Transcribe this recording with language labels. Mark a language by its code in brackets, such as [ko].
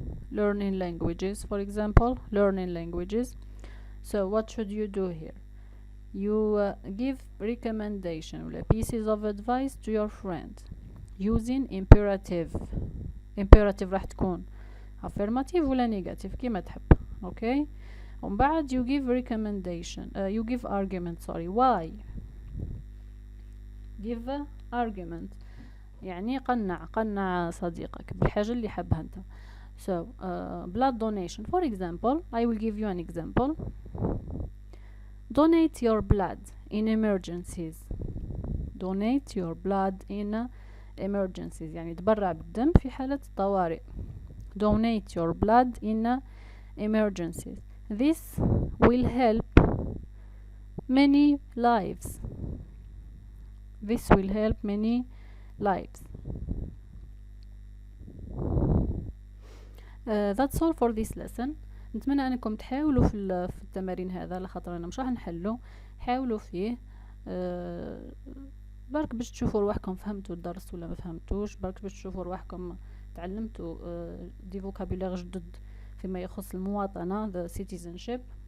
[en] Learning languages, for example, learning languages. So what should you do here? You give recommendation, pieces of advice to your friend using imperative. [ar] Imperative راح تكون affirmative ولا negative كيما تحب. [en] Okay, [ar] ومن بعد [en] you give recommendation, you give argument. Why? Give argument [ar] يعني قنع صديقك بالحاجة اللي حبها انت. [en] So blood donation, for example, I will give you an example. Donate your blood in emergencies. Donate your blood in emergencies [ar] يعني تبرع بالدم في حالة الطوارئ. [en] Donate your blood in emergencies. This will help many lives. This will help many lives. That's all for this lesson. [ar] نتمنى انكم تحاولوا في التمارين هذا، لخاطر انا مش راح نحلو. حاولوا فيه. أه برك باش تشوفوا رواحكم فهمتوا الدرس ولا ما فهمتوش، برك باش تشوفوا رواحكم تعلمتوا دي فوكابولير جدد فيما يخص المواطنة [en] the citizenship.